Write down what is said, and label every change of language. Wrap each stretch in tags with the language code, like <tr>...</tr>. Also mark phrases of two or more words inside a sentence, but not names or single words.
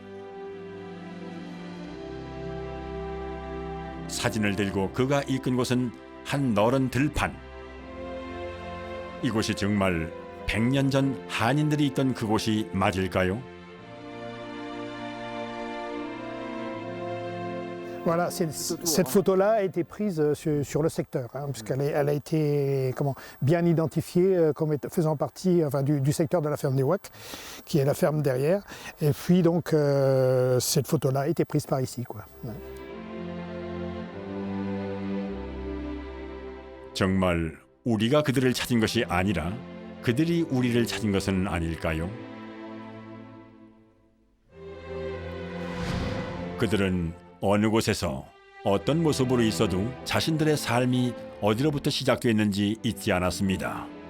<ko>사진을 들고 그가 이끈 곳은 한 너른 들판. 이곳이 정말 100년 전 한인들이 있던 그곳이 맞을까요?</ko> <fr>Voilà, cette photo-là a été prise sur le secteur, hein, puisqu'elle elle a été bien identifiée comme faisant partie du secteur de la ferme des Ouacs, qui est la ferme derrière. Et puis donc, cette photo-là a été prise par ici, quoi. Ouais.</fr> <ko>정말 우리가 그들을 찾은 것이 아니라 그들이 우리를 찾은 것은 아닐까요? 그들은 어느 곳에서 어떤 모습으로 있어도 자신들의 삶이 어디로부터 시작됐는지 잊지 않았습니다.</ko>